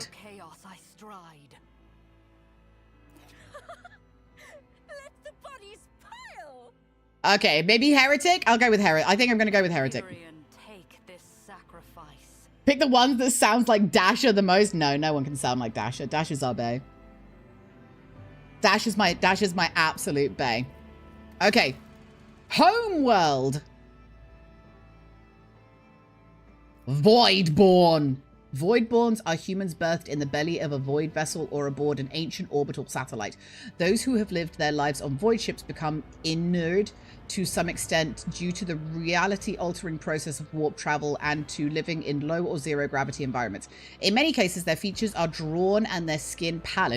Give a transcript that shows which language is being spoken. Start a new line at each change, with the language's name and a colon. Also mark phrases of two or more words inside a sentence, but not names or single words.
English: Chaos I stride. Let the bodies pile. Okay, maybe heretic? I'll go with heretic. I think I'm gonna go with heretic. Tyrion, take this sacrifice. Pick the one that sounds like Dasher the most. No, no one can sound like Dasher. Dasher's our bae. Dasher's my absolute bae. Okay. Homeworld. Voidborn. Voidborns are humans birthed in the belly of a void vessel or aboard an ancient orbital satellite. Those who have lived their lives on void ships become inured to some extent due to the reality-altering process of warp travel and to living in low or zero gravity environments. In many cases, their features are drawn and their skin pallid.